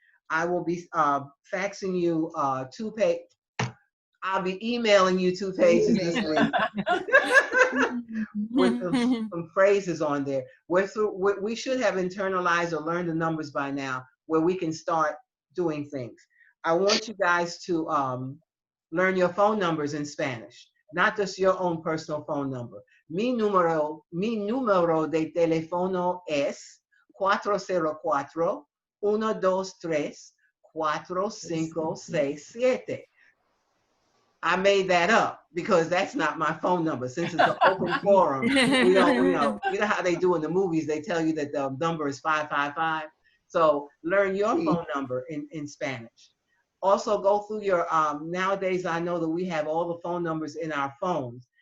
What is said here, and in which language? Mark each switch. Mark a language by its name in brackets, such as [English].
[English] I will be faxing you 2 pages. I'll be emailing you 2 pages this week with some phrases on there. We should have internalized or learned the numbers by now, where we can start doing things. I want you guys to learn your phone numbers in Spanish, not just your own personal phone number. [Spanish] Mi número de teléfono es 404-123-4567. [English] I made that up because that's not my phone number. Since it's an open forum, we don't, you know how they do in the movies, they tell you that the number is 555. So learn your phone number in Spanish. Also go through your, nowadays I know that we have all the phone numbers in our phones.